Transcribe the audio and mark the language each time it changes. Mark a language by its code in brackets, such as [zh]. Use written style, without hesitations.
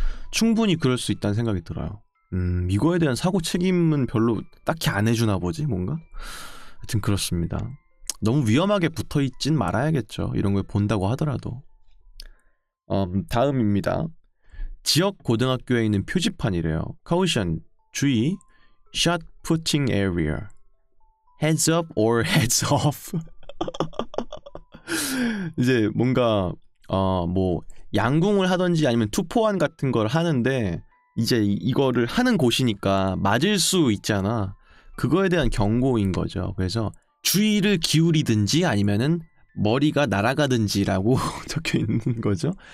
[ko] 충분히 그럴 수 있다는 생각이 들어요. 이거에 대한 사고 책임은 별로 딱히 안 해주나 보지 뭔가? 하여튼 그렇습니다. 너무 위험하게 붙어있진 말아야겠죠. 이런 걸 본다고 하더라도. 다음입니다. 지역 고등학교에 있는 표지판이래요. [en] Caution, 주의, shot putting area, heads up or heads off. [ko] 이제 뭔가 뭐 양궁을 하던지 아니면 투포환 같은 걸 하는데 이제 이거를 하는 곳이니까 맞을 수 있잖아. 그거에 대한 경고인 거죠. 그래서 주의를 기울이든지 아니면은 머리가 날아가든지라고 적혀 있는 거죠.